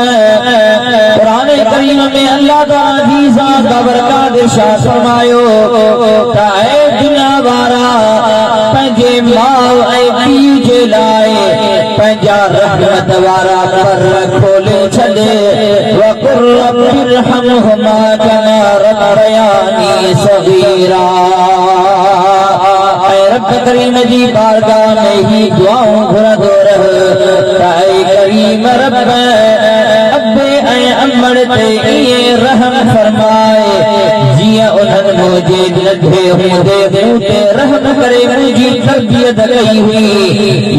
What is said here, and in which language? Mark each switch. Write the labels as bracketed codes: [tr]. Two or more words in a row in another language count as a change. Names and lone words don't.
[sd] कुरान करीम में अल्लाह ताला जी ज़ात बरकत इरशाद फरमायो त ऐ दुनिया वारा पंहिंजे माउ ऐं पीउ जे लाइ पंहिंजा रहमत वारा पर खोले छॾे [ar] وقل رب ارحمهما كما ربياني صغيرا. [sd] रब करीम जी बारगाह में ही दुआऊं घुरंदो रह ऐ करीम रब अबे ऐं अमड़ ते ईअं रहम फरमाए जीअं उन्हनि मुंहिंजे नंढे हूंदे मूं ते रहम करे मुंहिंजी तरबियत कई हुई।